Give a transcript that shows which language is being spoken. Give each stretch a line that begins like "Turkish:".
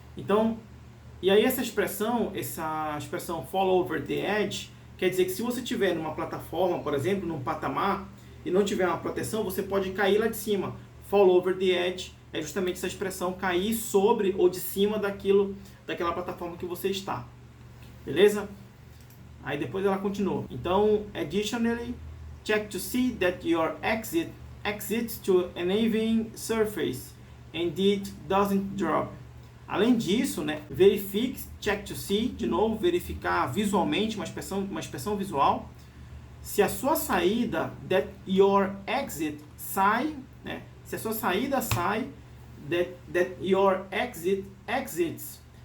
Portuguese: Então, e aí essa expressão
English: fall over the edge,
Portuguese: quer dizer que se você estiver numa plataforma, por exemplo, num patamar, e não tiver uma proteção, você pode cair lá de cima.
English: Fall over the edge
Portuguese: é justamente essa expressão, cair sobre ou de cima daquela plataforma que você está. Beleza? Aí depois ela continua.
English: Então, additionally, check to see that your exits to an even surface and it doesn't drop.
Portuguese: Além disso, né, verifique,
English: check to see,
Portuguese: de novo, verificar visualmente, uma expressão visual, se a sua saída,
English: that your exit
Portuguese: sai, né, se a sua saída sai,
English: that your exit exits.